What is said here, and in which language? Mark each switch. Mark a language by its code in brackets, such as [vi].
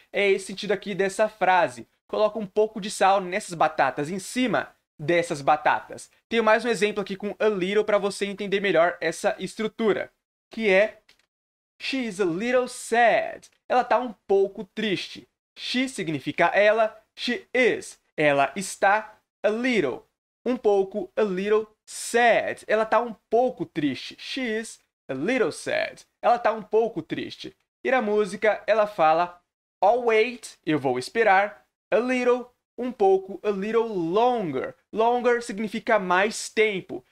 [pt] É esse sentido aqui dessa frase. Coloca um pouco de sal nessas batatas, em cima dessas batatas. Tenho mais um exemplo aqui com a little para você entender melhor essa estrutura, que é [en] She's a little sad. [pt] Ela está um pouco triste. [en] She [pt] significa ela, [en] she is. [pt] Ela está [en] a little, [pt] um pouco, [en] a little sad. [pt] Ela está um pouco triste. [en] She is a little sad. [pt] Ela está um pouco triste. E na música ela fala [en] I'll wait, [pt] eu vou esperar. [en] A little, [pt] um pouco, [en] a little longer. Longer [pt] significa mais tempo.